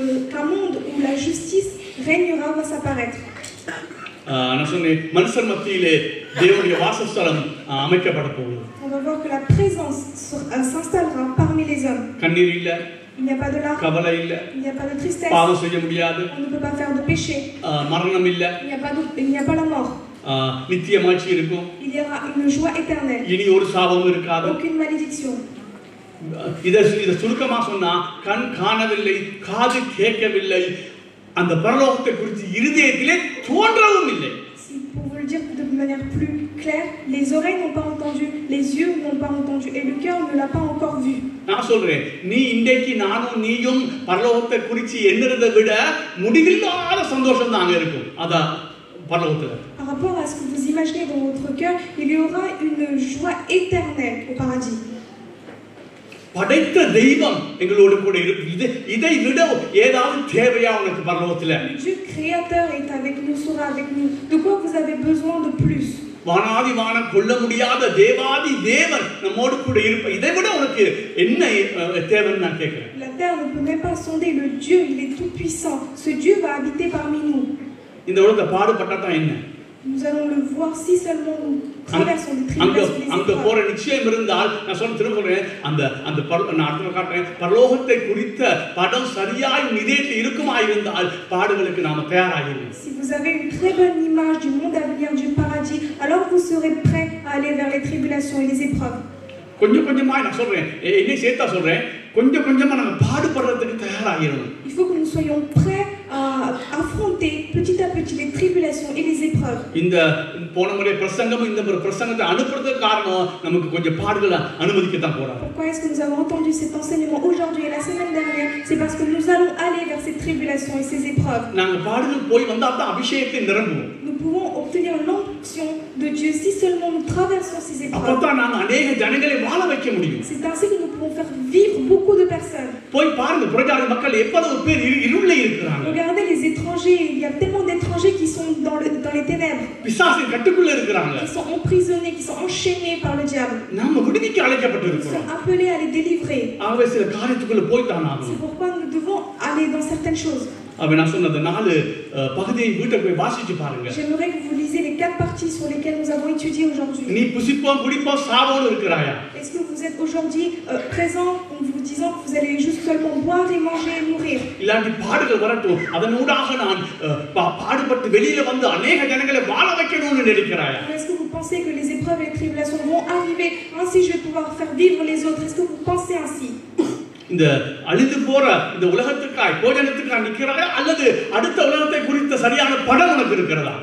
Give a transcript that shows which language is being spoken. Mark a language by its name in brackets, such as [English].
[French] Qu'un monde où la justice régnera va s'apparaître. [Tamil] நான் சொன்னேன் மனுஷர் மத்தியிலே தேவனுடைய வாசஸ்தலம் அமைக்கப்பட போகுது. [French] On va voir que la présence s'installera parmi les hommes. [Tamil] கண்ணீர் இல்ல. [French] Il n'y a pas de larmes. [Tamil] கவலை இல்ல. [French] Il n'y a pas de tristesse. [Tamil] பாவம் செய்ய முடியாது. [French] On ne peut pas faire de péché. [Tamil] மரணம் இல்ல. [French] Il n'y a pas la mort. [Tamil] நித்திய மகிழ்ச்சி இருக்கும். [French] Il y aura une joie éternelle. [Tamil] இனி ஒரு சாபமும் இருக்காது. [French] Aucune malédiction. [Tamil] இத சுருக்கமா சொன்னா கண் காணவில்லை காது கேட்கவில்லை அந்த பரலோகத்தை குறித்து இருதயத்திலே தோன்றவும் இல்லை. [French] Si pour vous le dire de manière plus claire, les oreilles n'ont pas entendu, les yeux n'ont pas entendu et le cœur ne l'a pas encore vu. [Tamil] நான் சொல்றேன் நீ இன்றைக்கு நானும் நீயும் பரலோகத்தை குறித்து எண்ணுறதை விட முடிவில்லாத சந்தோஷம் தான் அங்க இருக்கும். அதான் பரலோகத்துல. [French] Par rapport à ce que vous imaginez dans votre cœur, il y aura une joie éternelle au paradis. [Tamil] படைத்த தெய்வம் எங்களோடு கூட இருக்கு. இதை விட ஏதாவது தேவையா உனக்கு பரலோகத்துல? [French] Dieu créateur est avec nous, sera avec nous. De quoi vous avez besoin de plus? [Tamil] வானாதி வானம் கொள்ள முடியாத தேவாதி தேவன் நம்மோடு கூட இருப்ப இதை விட உனக்கு என்ன தேவைன்னு நான் கேட்கிறேன். [French] La terre ne peut même pas sonder le Dieu, il est tout puissant. Ce Dieu va habiter parmi nous. [Tamil] இந்த உலகத்தை பாடுபட்டா தான் என்ன? [French] Nous allons le voir si seulement nous traversons des tribulations. [Tamil] அங்க போற நிச்சயம் இருந்தால் நான் சொல்றேன் அந்த நான் அடுத்த காட்டுறேன் பரலோகத்தை குறித்த படம் சரியாய் இதயத்தில் இருக்குமா இருந்தால் பாடுகளுக்கு நாம தயாராகிடுவோம். [French] Si vous avez une très bonne image du monde à venir du paradis, alors vous serez prêts à aller vers les tribulations et les épreuves. [Tamil] கொஞ்சம் கொஞ்சமா நான் சொல்றேன் என்ன சேர்த்தா சொல்றேன் கொஞ்சம் கொஞ்சமா நம்ம பாடுபடுறதுக்கு தயாராகிடணும். [French] Il faut que nous soyons prêts à affronter petit à petit les tribulations et les épreuves. [Tamil] இந்த போன முறை பிரசங்கம் இந்த பிரசங்கத்தை அனுப்புறதுக்கு காரணம் நமக்கு கொஞ்சம் பாடுகளை அனுமதிக்க தான் போறாங்க. [French] Pourquoi est-ce que nous avons entendu cet enseignement aujourd'hui et la semaine dernière? C'est parce que nous allons aller vers ces tribulations et ces épreuves. [Tamil] நாங்க பாடுகள் போய் வந்தா தான் அபிஷேகத்தை நிரம்புவோம். [French] Nous pouvons obtenir l'onction de Dieu si seulement nous traversons ces épreuves. [Tamil] அப்பதான் நாங்க अनेक ஜனங்களை வாழ வைக்க முடியும். [French] C'est ainsi que nous pouvons faire vivre beaucoup de personnes. [Tamil] போய் பாருங்க புறஜாதி மக்கள் எவ்வளவு பேர் இருளே இருக்கிறாங்க. [French] Regardez les étrangers, il y a tellement d'étrangers qui sont dans les ténèbres. [Tamil] பிசாசின் கட்டுக்குள்ள இருக்கிறாங்க. [French] Qui sont emprisonnés, qui sont enchaînés par le diable. [Tamil] நாம விடுவிக்க [French] Ils [Tamil] அழைக்கப்பட்டிருக்கிறோம். [French] sont appelés à les délivrer. [Tamil] ஆகவே சில காரியத்துக்குள்ள போய் தான் ஆகணும். [French] C'est pourquoi nous devons aller dans certaines choses. [Tamil] அப்ப நான் சொன்ன அந்த 4 பகுதியை வீட்டை போய் வாசிச்சு பாருங்க. [French] J'aimerais que vous lisiez les 4 parties sur lesquelles nous avons étudié aujourd'hui. [Tamil] நீ புசிப்போம் குடிப்போம் சாவோடு இருக்கிறாயா? [French] Est-ce que vous êtes aujourd'hui présent en vous disant que vous allez juste seulement boire et manger et mourir? [Tamil] இல்லாட்டி பாடுகள் வரட்டும் அதனூடாக நான் பாடுபட்டு வெளியில வந்து अनेक ஜனங்களை வாழ வைக்கணும்னு நினைக்கிறாயா? [French] Est-ce que vous pensez que les épreuves et les tribulations vont arriver ainsi je vais pouvoir faire vivre les autres? Est-ce que vous pensez ainsi? [Tamil] இந்த அழிந்து போற இந்த உலகத்துக்காய் போஜனத்துக்காய் நிற்கிறாயா அல்லது அடுத்த உலகத்தை குறித்த சரியான படம் உனக்கு இருக்கிறதா?